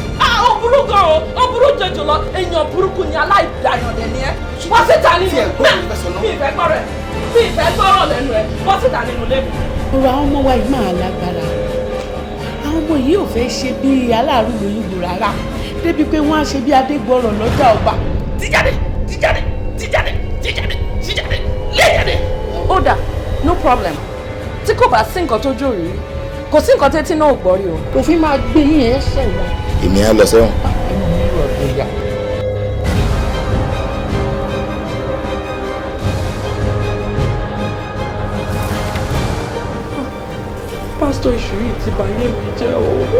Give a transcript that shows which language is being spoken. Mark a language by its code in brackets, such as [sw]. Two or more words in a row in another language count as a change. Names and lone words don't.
[yo] Ó burú gan o, ó burú jẹjọ lọ, èèyàn burúkú ni aláìdáyàn dẹ̀ ni ẹ́. Wọ́n sì ta nínú mi ìfẹ́ gbọ́ rẹ̀, mi ìfẹ́ gbọ́rọ̀ lẹ́nu ẹ̀, wọ́n sì ta nínú lẹ́nu. Ọ̀rọ̀ àwọn ọmọ wa yìí máa lágbára. Àwọn ọmọ yìí ò fẹ́ ṣe bí aláàrú lóyúgbò rárá, débi pé wọ́n á ṣe bí adégbọràn lọ́jà ọba. Tíjáde, tíjáde, tíjáde, tíjáde, tíjáde, léjáde. Ó dà, [en] no problem. [yo] Tí kò bá sí nǹkan tó jó rí, kò sí nǹkan tẹ́tí náà ò gbọ́ rí o. Òfin máa gbé yín ẹ̀ ṣẹ̀wọ̀n. Èmi á lọ sẹ́wọ̀n. Ẹnu mi rọ̀ bóyá. Pásítọ̀ ìṣù yìí ti bà yé mi jẹ́ o.